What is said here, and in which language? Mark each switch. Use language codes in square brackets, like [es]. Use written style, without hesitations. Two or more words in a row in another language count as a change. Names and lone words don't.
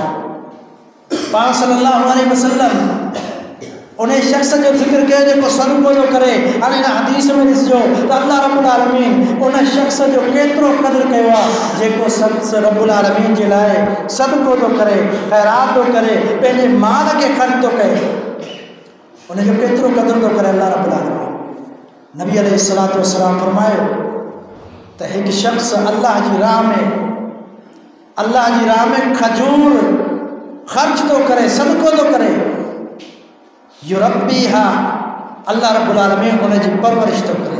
[sd] पाण [ar] صلى الله عليه وسلم [sd] उन शख़्स जो ज़िक्र कयो जेको सदको थो करे। हाणे हिन हदीस में ॾिसिजो त अल्लाह रब्बुल आलमीन उन शख़्स जो केतिरो क़दुरु कयो आहे जेको शख़्स रब्बुल आलमीन जे लाइ सदको थो करे, ख़ैरात थो करे, पंहिंजे माल खे ख़र्च थो कये। انہیں جو کیترو قدر تو کرے اللہ رب العالمین. نبی [ar] علیہ الصلوۃ والسلام [sd] فرماयो تو ایک شخص اللہ جی راہ میں کھجور خرچ تو کرے، صدقو تو کرے، یربیہا اللہ رب العالمین انہیں جی پرورش تو کرے.